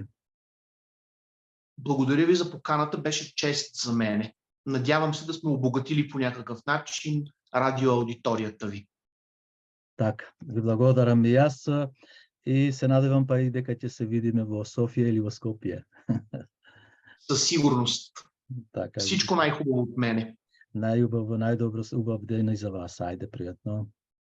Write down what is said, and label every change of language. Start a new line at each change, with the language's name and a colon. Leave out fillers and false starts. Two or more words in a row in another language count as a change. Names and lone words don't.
Bulgarian: Благодаря ви за поканата, беше чест за мене. Надявам се да сме обогатили по някакъв начин радиоаудиторията ви.
Macedonian: Така, ви благодарам и јас и се надевам па и дека ќе се видиме во Софија или во Скопје.
Bulgarian: Със сигурност. Така, всичко най-хубаво от мене.
Macedonian: Най-убаво, най-добро убав ден и за вас.
Bulgarian: Айде, приятно.